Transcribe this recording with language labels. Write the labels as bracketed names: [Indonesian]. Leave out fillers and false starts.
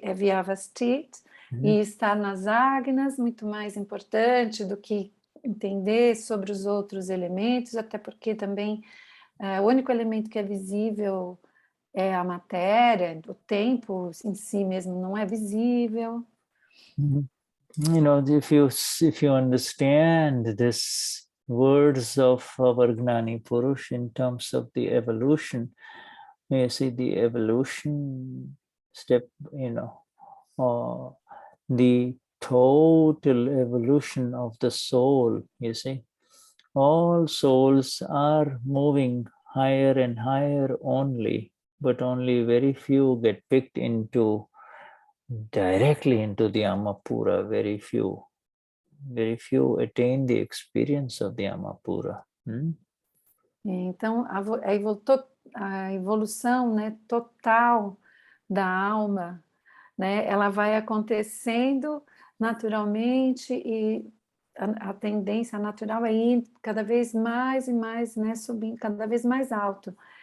[Portuguese] É Vyavasthit, e estar nas agnas, muito mais importante do que entender sobre os outros elementos, até porque também o único elemento que é visível é a matéria, o tempo em si mesmo não é visível. [English] You know, if you understand this words of our Gnani Purush in terms of the evolution, you see the evolution step, you know, the total evolution of the soul, you see. All souls are moving higher and higher only, but only very few get picked directly into the Amapura. Very few attain the experience of the Amapura. [Portuguese] Então, a evolução, né, total da alma, né, ela vai acontecendo naturalmente, e a tendência natural é ir cada vez mais e mais, né, subindo cada vez mais alto.